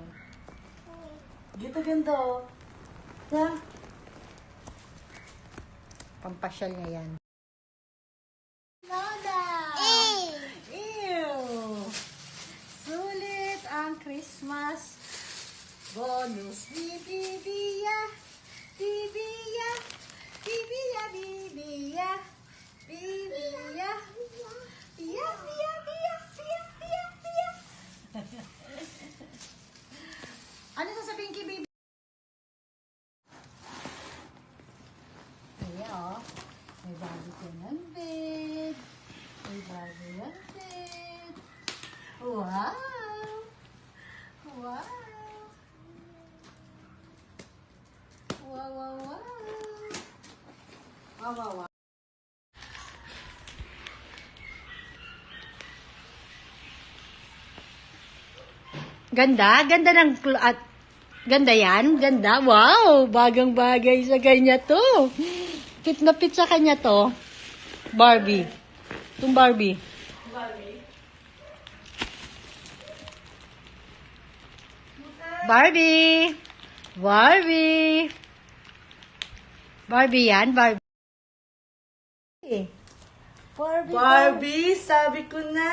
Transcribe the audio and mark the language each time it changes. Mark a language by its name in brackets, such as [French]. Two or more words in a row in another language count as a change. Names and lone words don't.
[Filipino] Gita ganda oh. Ha? Pampasyal niya yan. Sulit ang [English] Christmas bonus [Filipino] ni Bibiya. Bibiya. Bibiya. Bibiya. Bibiya. Biya. Biya. Biya. Biya. Biya. Biya. Ano sasabihin kay Bibi? Ayan oh. May bago ko ng bed. May bago ng bed. Wow! Wow! Wow, wow, wow! Wow, wow, wow! Ganda? Ganda ng... ganda yan? Ganda? Wow! Bagang bagay sa kanya to. Fit na fit sa kanya to. Barbie. Itong Barbie. Barbie! Barbie! Barbie yan? Barbie. Barbie, sabi ko na.